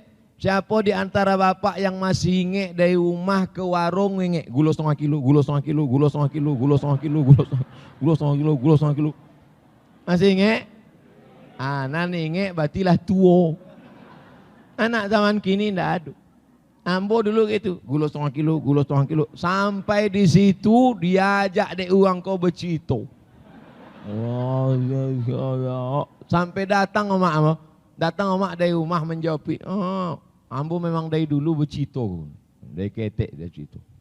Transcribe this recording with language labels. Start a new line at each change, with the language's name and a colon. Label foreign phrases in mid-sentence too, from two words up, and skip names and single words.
Indonesian: Siapa di antara bapak yang masih inge dari rumah ke warung inge gula setengah kilo, gula setengah kilo, gula setengah kilo, gula setengah kilo, gula setengah kilo, gula setengah kilo.
Minangkabau: Masih inge? Nan inge batilah tua.
Indonesian: Anak zaman kini tidak ada.
Minangkabau: Ambo dulu gitu, gula setengah kilo, gula setengah kilo. Sampai di situ diajak dek uang kau bercito. Sampai datang emak, dari rumah menjawab, ambo memang dari dulu bercito, dari ketek dari situ.